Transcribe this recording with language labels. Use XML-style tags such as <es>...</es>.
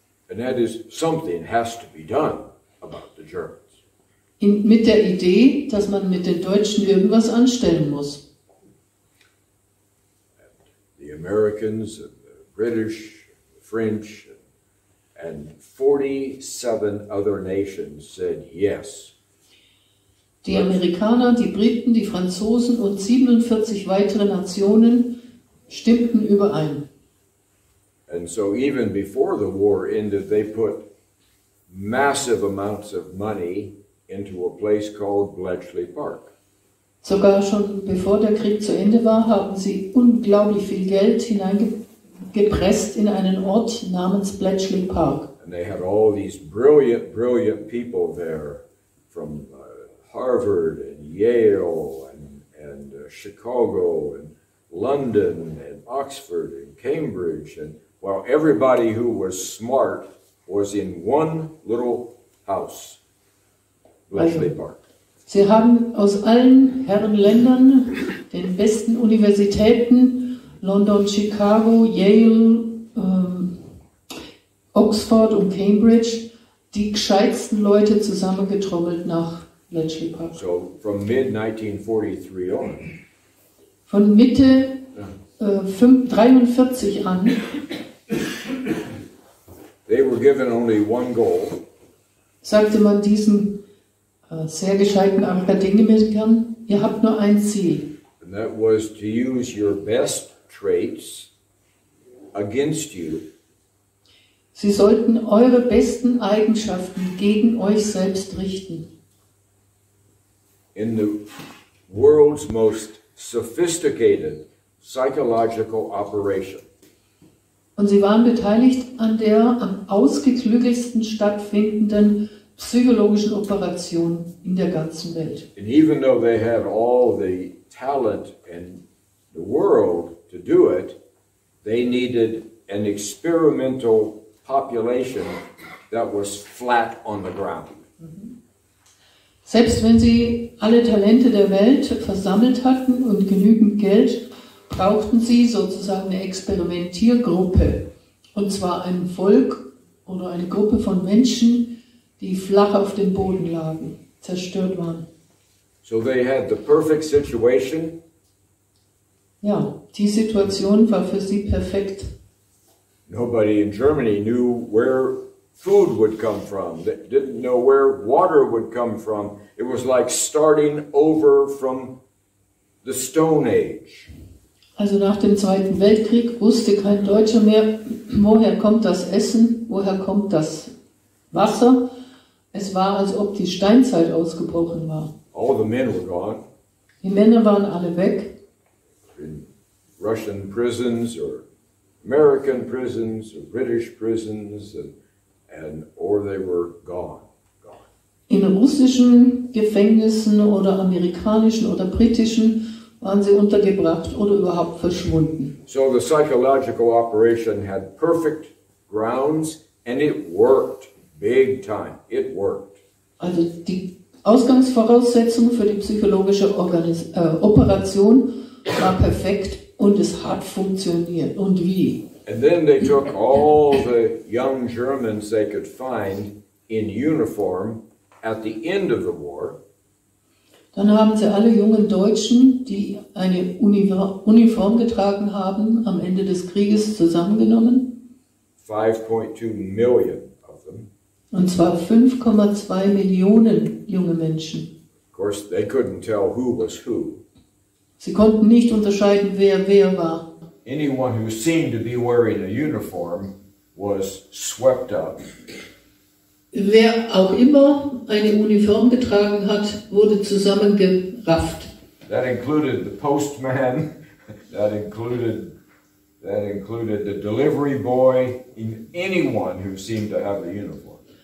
<en>And that is, something has to be done about the Germans.</en> <de>Mit der Idee, dass man mit den Deutschen irgendwas anstellen muss.</de> <en>The Americans and the British, the French, and 47 other nations said yes.</en> <de>Die Amerikaner, die Briten, die Franzosen und 47 weitere Nationen stimmten überein.</de> <en>And so even before the war ended, they put massive amounts of money into a place called Bletchley Park.</en> <de>Sogar schon bevor der Krieg zu Ende war, haben sie unglaublich viel Geld hineingepresst in einen Ort namens Bletchley Park.</de> <en>And they had all these brilliant people there from Harvard and Yale and Chicago and London and Oxford and Cambridge, and well, everybody who was smart was in one little house, Bletchley Park.</en> <de>Sie haben aus allen Herrenländern, den besten Universitäten, London, Chicago, Yale, Oxford und Cambridge, die gescheitsten Leute zusammengetrommelt nach Bletchley Park.</de> <en>So from mid-1943 on.</en> <de>Von Mitte 1943 an.</de> <en>They were given only one goal.</en> <de>Sagte man diesen sehr gescheiten Akademikern, ihr habt nur ein Ziel.</de> <en>And that was to use your best traits against you.</en> <de>Sie sollten eure besten Eigenschaften gegen euch selbst richten.</de> <en>In the world's most sophisticated psychological operation.</en> <de>Und sie waren beteiligt an der am ausgeklügelsten stattfindenden psychologischen Operation in der ganzen Welt.</de> <en>And even though they had all the talent in the world to do it, they needed an experimental population that was flat on the ground.</en> <de>Selbst wenn sie alle Talente der Welt versammelt hatten und genügend Geld, brauchten sie sozusagen eine Experimentiergruppe. Und zwar ein Volk oder eine Gruppe von Menschen, die flach auf dem Boden lagen, zerstört waren.</de> <en>So they had the perfect situation.</en> <de>Ja, die Situation war für sie perfekt.</de> <en>Nobody in Germany knew where food would come from. They didn't know where water would come from. It was like starting over from the Stone Age.</en> <de>Also nach dem Zweiten Weltkrieg wusste kein Deutscher mehr, woher kommt das Essen, woher kommt das Wasser. Es war, als ob die Steinzeit ausgebrochen war.</de> <en>All the men were gone.</en> <de>Die Männer waren alle weg.</de> <en>In Russian prisons or American prisons or British prisons, or they were gone.</en> <de>In russischen Gefängnissen oder amerikanischen oder britischen waren sie untergebracht oder überhaupt verschwunden.</de> <en>So the psychological operation had perfect grounds and it worked big time. It worked.</en> <de>Also die Ausgangsvoraussetzung für die psychologische Operation war perfekt und es hat funktioniert. Und wie?</de> <en>And then they took all the young Germans they could find in uniform at the end of the war.</en> <de>Dann haben sie alle jungen Deutschen, die eine Uniform getragen haben, am Ende des Krieges zusammengenommen.</de> <en>5.2 million of them.</en> <de>Und zwar 5,2 Millionen junge Menschen.</de> <en>Of course, they couldn't tell who was who.</en> <de>Sie konnten nicht unterscheiden, wer war.</de> <en>Anyone who seemed to be wearing a uniform was swept up.</en> <de>Wer auch immer eine Uniform getragen hat, wurde zusammengerafft.</de> <en>That included the postman, that included the delivery boy, anyone who seemed to have a uniform.</en>